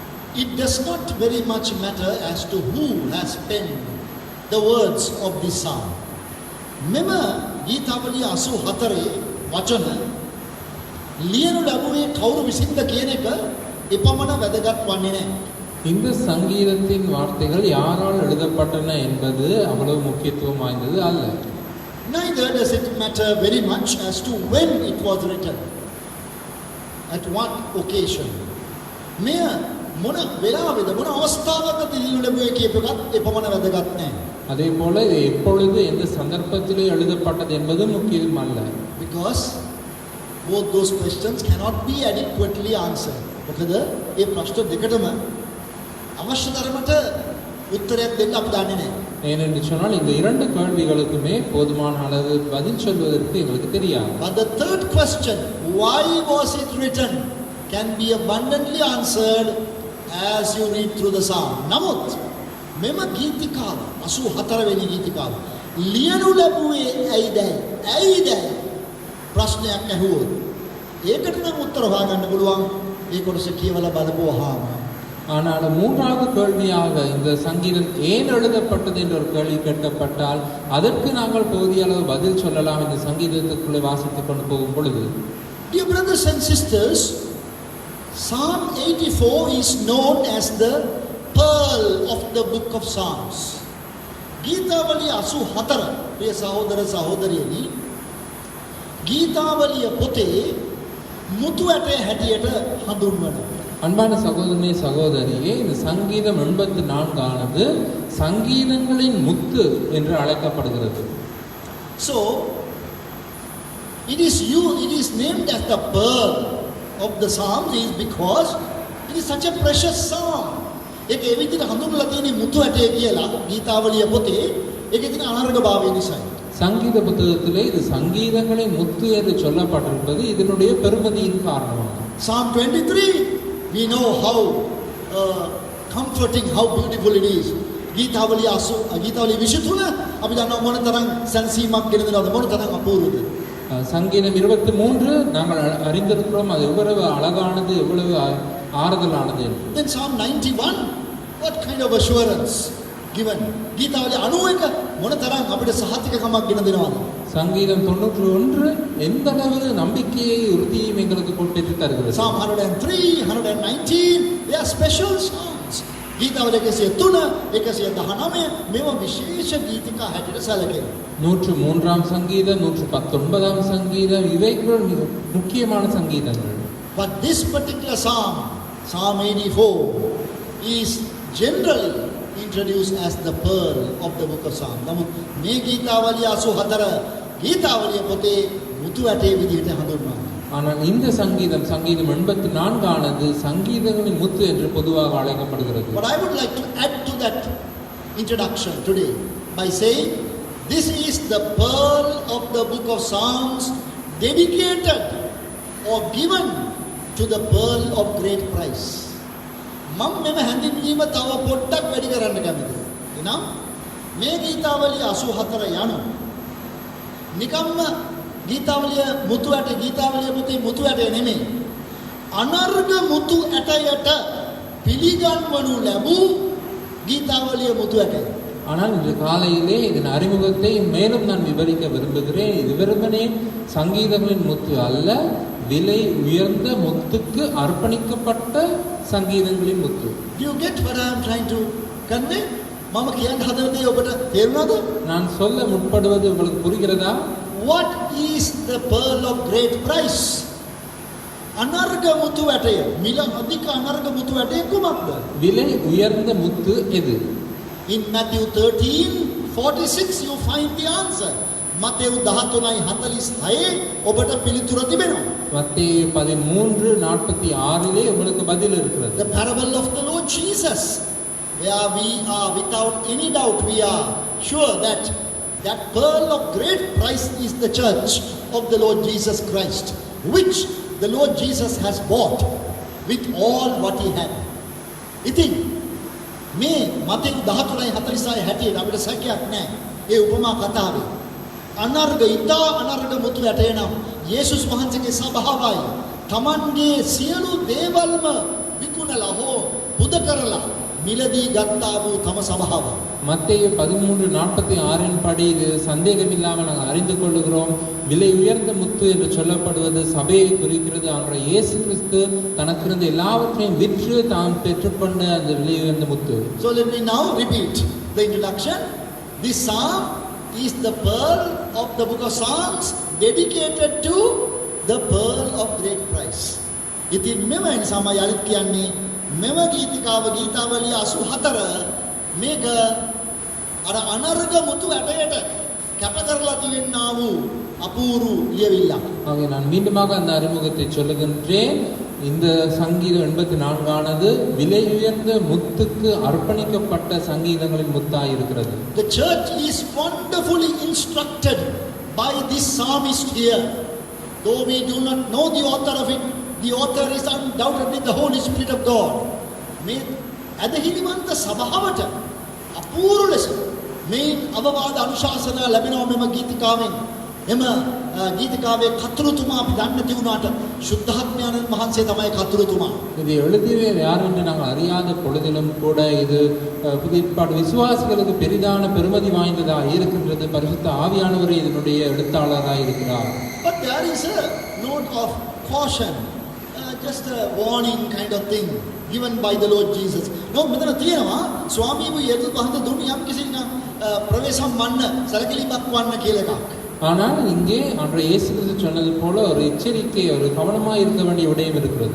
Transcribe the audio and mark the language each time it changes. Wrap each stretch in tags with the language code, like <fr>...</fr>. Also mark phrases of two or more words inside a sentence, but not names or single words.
<en>it does not very much matter as to who has penned the words of this psalm.</en> <si>මෙම ගීතාවලිය 84 වචන ලියනු ලැබුවේ කවුරු විසින්ද කියන එක එපමණ වැදගත් වන්නේ නැහැ.</si> <ta>இந்த சங்கீதத்தின் வார்த்தைகள் யாரால் எழுதப்பட்டன என்பது அவ்வளவு முக்கியத்துவம் வாய்ந்தது அல்ல.</ta> <en>Neither does it matter very much as to when it was written, at what occasion.</en> <si>මෙය මොන වෙලාවෙද මොන අවස්ථාවකද ලියනු ලැබුවේ කියප එකත් එපමණ වැදගත් නැහැ.</si> <ta>அதே போல இது எப்பொழுது எந்த சந்தர்ப்பத்திலே எழுதப்பட்டது என்பதும் முக்கியம் அல்ல.</ta> <en>Because both those questions cannot be adequately answered.</en> <si>මොකද මේ ප්‍රශ්න දෙකටම අවශ්‍ය තරමට උත්තරයක් දෙන්න අපි දන්නේ නැහැ.</si> <ta>ஏனென்று சொன்னால் இந்த இரண்டு கேள்விகளுக்குமே போதுமான அளவு பதில் சொல்வதற்கு எங்களுக்கு தெரியாது.</ta> <en>But the third question, why was it written, can be abundantly answered as you read through the psalm.</en> <si>නමුත් මෙම ගීතිකාව 84 වෙනි ගීතිකාව ලියනු ලැබුවේ ඇයිද ප්‍රශ්නයක් ඇහුවොත් ඒකට නම් උත්තර හොයාගන්න පුළුවන් ඒ කොටස කියවලා බලපුවාම.</si> <ta>ஆனால் மூன்றாவது கேள்வியாக இந்த சங்கீதம் ஏன் எழுதப்பட்டது என்ற ஒரு கேள்வி கேட்கப்பட்டால் அதற்கு நாங்கள் போதிய அளவு பதில் சொல்லலாம். இந்த சங்கீதத்துக்குள்ளே வாசித்துக் கொண்டு போகும் பொழுது,</ta> <en>Dear brothers and sisters, Psalm 84 is known as the pearl of the book of Psalms.</en> <si>ගීතාවලිය 84 ප්‍රිය සහෝදර සහෝදරියනි, ගීතාවලිය පොතේ මුතු ඇටේ හැටියට හඳුන්වනවා.</si> <ta>அன்பான சகோதரனே சகோதரியே, இந்த சங்கீதம் 84 ஆனது சங்கீதங்களின் முத்து என்று அழைக்கப்படுகிறது.</ta> <en>So it is named as the pearl of the Psalms is because it is such a precious psalm.</en> <si>ඒක ඒ විදිහට හඳුන්වලා තියෙන්නේ මුතු ඇටේ කියලා ගීතාවලිය පොතේ. ඒකේ තියෙන අනර්ගභාවය නිසායි.</si> <ta>சங்கீத புத்தகத்திலே இது சங்கீதங்களின் முத்து என்று சொல்லப்பட்டிருப்பது இதனுடைய பெருமதியின் காரணமாக.</ta> <en>Psalm 23, we know how comforting, how beautiful it is.</en> <si>ගීතාවලිය 23 අපි දන්නවා මොන තරම් සංසීමක් ගෙන දෙනවද, මොන තරම් අපූර්වද.</si> <ta>சங்கீதம் 23 நாங்கள் அறிந்திருக்கிறோம். அது எவ்வளவு அழகானது, எவ்வளவு ஆறுதலானது.</ta> <en>Then Psalm 91, what kind of assurance given.</en> <si>ගීතාවලිය 91 මොන තරම් අපිට සහතිකකමක් ගෙන දෙනවද.</si> <ta>சங்கீதம் 91 எந்த அளவு நம்பிக்கையை உறுதியும் எங்களுக்கு பெற்று தருகிறது.</ta> <en>Psalm 103, 119, they are special songs.</en> <si>ගීතාවලිය 103, 119 මේවා විශේෂ ගීතිකා හැටියට සැලකෙනවා.</si> <ta>103ஆம் சங்கீதம், 119ஆம் சங்கீதம் இவைகள் மிக முக்கியமான சங்கீதங்கள்.</ta> <en>But this particular psalm, Psalm 84, is generally introduced as the pearl of the book of Psalms.</en> <si>නමුත් මේ ගීතාවලිය 84 ගීතාවලිය පොතේ මුතු ඇටේ විදිහට හඳුන්වනවා.</si> <ta>ஆனால் இந்த சங்கீதம் 84 ஆனது சங்கீதங்களின் முத்து என்று பொதுவாக அழைக்கப்படுகிறது.</ta> <en>But I would like to add to that introduction today by saying this is the pearl of the book of Psalms, dedicated or given to the pearl of great price.</en> <si>මම මෙම හැඳින්වීම තව පොඩ්ඩක් වැඩි කරන්න කැමතියි. එනම් මේ ගීතාවලිය 84 යනු නිකම්ම ගීතාවලිය මුතු ඇට, ගීතාවලිය පොතේ මුතු ඇටය නෙමෙයි. අනර්ග මුතු ඇටයට පිළිගන්වනු ලැබූ ගීතාවලිය මුතු ඇටය.</si> <ta>ஆனால் இன்று காலையிலே இதன் அறிமுகத்தை மேலும் நான் விவரிக்க விரும்புகிறேன். இது வெறுமனே சங்கீதங்களின் முத்து அல்ல, விலை உயர்ந்த முத்துக்கு அர்ப்பணிக்கப்பட்ட சங்கீதங்களின் முத்து.</ta> <en>Do you get what I am trying to convey?</en> <si>මම කියන්න හදන දේ ඔබට තේරුණාද?</si> <ta>நான் சொல்ல முற்படுவது உங்களுக்கு புரிகிறதா?</ta> <en>What is the pearl of great price?</en> <si>අනර්ග මුතු ඇටය, මිල අධික අනර්ග මුතු ඇටය කුමක්ද?</si> <ta>விலை உயர்ந்த முத்து எது?</ta> <en>In Matthew 13:46 you find the answer.</en> <si>මතෙව් 13:46 ඔබට පිළිතුර තිබෙනවා.</si> <ta>மத்தேயு 13:46 உங்களுக்கு பதில் இருக்கிறது.</ta> <en>The parable of the Lord Jesus, where we are without any doubt, we are sure that that pearl of great price is the church of the Lord Jesus Christ, which the Lord Jesus has bought with all what he had.</en> <si>ඉතින් මේ මතෙව් 13:46 හැටියට අපිට සැකයක් නැහැ. ඒ උපමා කතාවේ අනර්ග ඉතා අනර්ග මුතු ඇටය නම් යේසුස් වහන්සේගේ සභාවයි තමන්ගේ සියලු දේවල්ම විකුණලා හෝ පුද කරලා මිලදී ගත්තා වූ තම සභාව.</si> <ta>மத்தேயு 13:46 படி இது சந்தேகமில்லாமல் நாங்கள் அறிந்து கொள்ளுகிறோம். விலை உயர்ந்த முத்து என்று சொல்லப்படுவது சபையை குறிக்கிறது. ஆன்ற இயேசு கிறிஸ்து தனக்கிருந்த எல்லாவற்றையும் விற்று தான் பெற்றுக்கொண்ட அந்த விலை உயர்ந்த முத்து.</ta> <en>So let me now repeat the introduction. This psalm is the pearl of the book of Psalms dedicated to the pearl of great price.</en> <si>ඉතින් මෙව නිසාම යලිත් කියන්නේ මෙව ගීතිකාව ගීතාවලිය 84 මේක අර අනර්ග මුතු ඇටයට කැප කරලා තියන්නා වූ අපූරු ලියවිල්ලක්.</si> <ta>ஆக நான் மீண்டுமாக அந்த அறிமுகத்தை சொல்லுகின்றேன். இந்த சங்கீதம் 84 ஆனது விலை உயர்ந்த முத்துக்கு அர்ப்பணிக்கப்பட்ட சங்கீதங்களின் முத்தாய் இருக்கிறது.</ta> <en>The church is wonderfully instructed by this psalmist here. Though we do not know the author of it, the author is undoubtedly the Holy Spirit of God.</en> <si>මේ අදහිලිවන්ත සභාවට අපූර්ව ලෙස මේ අවවාද අනුශාසනා ලැබෙනවා මෙම ගීතිකාවෙන්. එම ගීතිකාවේ කතුරුතුමා අපි දන්නේ නැති වුණාට සුද්ධාත්මයන්න් වහන්සේ තමයි කතුරුතුමා.</si> <ta>இது எழுதியவர் யார் என்று நாங்கள் அறியாத பொழுதிலும் கூட இது புதிய ஏற்பாடு விசுவாசிகளுக்கு பெரிதான பெருமதி வாய்ந்ததாக இருக்கின்றது. பரிசுத்த ஆவியானவரே இதனுடைய எழுத்தாளராக இருக்கிறார்.</ta> <en>But there is a note of caution, just a warning kind of thing given by the Lord Jesus. No,</en> <si>මෙතන තියෙනවා ස්වාමීන් වහන්සේ වහන්සේ දුන්නේ යම් කිසි ප්‍රවේශම් වන්න සැලකිලිමත් වන්න කියලා එකක්.</si> <ta>ஆனால் இங்கே அன்றைய இயேசு கிறிஸ்து சொன்னது போல ஒரு எச்சரிக்கை, ஒரு கவனமாக இருக்க வேண்டிய விடயம் இருக்கிறது.</ta>